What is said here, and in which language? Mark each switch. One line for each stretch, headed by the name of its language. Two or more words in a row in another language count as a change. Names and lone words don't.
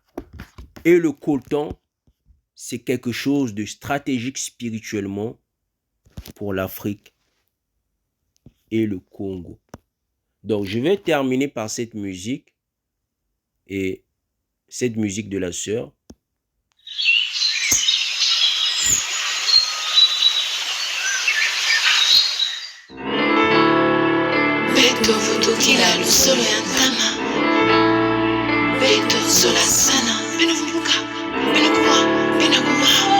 French: Et le coltan, c'est quelque chose de stratégique spirituellement pour l'Afrique et le Congo. Donc, je vais terminer par cette musique et cette musique de la sœur.
Kongo: Beto vutukila lusolo ya ntama. Beto sola sana. Beno vubuka. Beno kuwa. Beno kuwa.